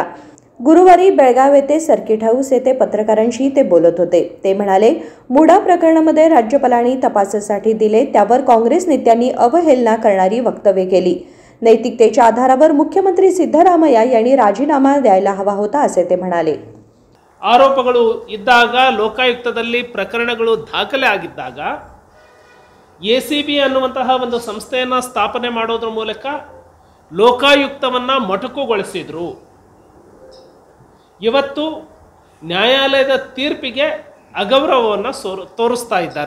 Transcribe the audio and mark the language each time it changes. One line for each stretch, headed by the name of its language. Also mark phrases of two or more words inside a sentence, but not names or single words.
Marathi: गुरुवारी बेळगाव येथे सर्किट हाऊस येथे पत्रकारांशी ते बोलत होते. ते म्हणाले, मुडा प्रकरणामध्ये राज्यपालांनी तपासासाठी दिले, त्यावर काँग्रेस नेत्यांनी अवहेलना करणारी वक्तव्ये केली. नैतिकतेच्या आधारावर मुख्यमंत्री सिद्धरामಯ್ಯ यांनी राजीनामा द्यायला हवा होता असे ते म्हणाले.
Kannada: ಆರೋಪಗಳು ಇದ್ದಾಗ, ಲೋಕಾಯುಕ್ತದಲ್ಲಿ ಪ್ರಕರಣಗಳು ದಾಖಲೆ ಆಗಿದ್ದಾಗ ACB ಅನ್ನುವಂತಹ ಒಂದು ಸಂಸ್ಥೆಯನ್ನು ಸ್ಥಾಪನೆ ಮಾಡೋದ್ರ ಮೂಲಕ ಲೋಕಾಯುಕ್ತವನ್ನು ಮೊಟಕುಗೊಳಿಸಿದ್ರು. ಇವತ್ತು ನ್ಯಾಯಾಲಯದ ತೀರ್ಪಿಗೆ ಅಗೌರವವನ್ನು ತೋರಿಸ್ತಾ ಇದ್ದಾರೆ.